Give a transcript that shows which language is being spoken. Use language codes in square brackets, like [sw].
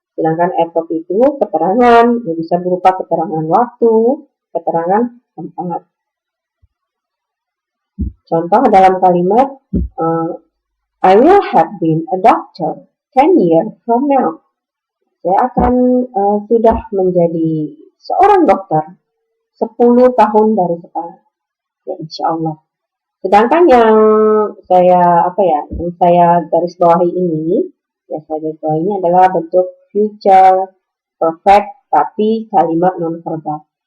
[id] Sedangkan adverb itu keterangan yang bisa berupa keterangan waktu, keterangan tempat. Contoh dalam kalimat [en] I will have been a doctor 10 years from now. [id] Saya akan sudah menjadi seorang dokter 10 tahun dari sekarang. Ya, insya Allah. Sedangkan yang saya garis bawahi ini, adalah bentuk future perfect tapi kalimat non verbal.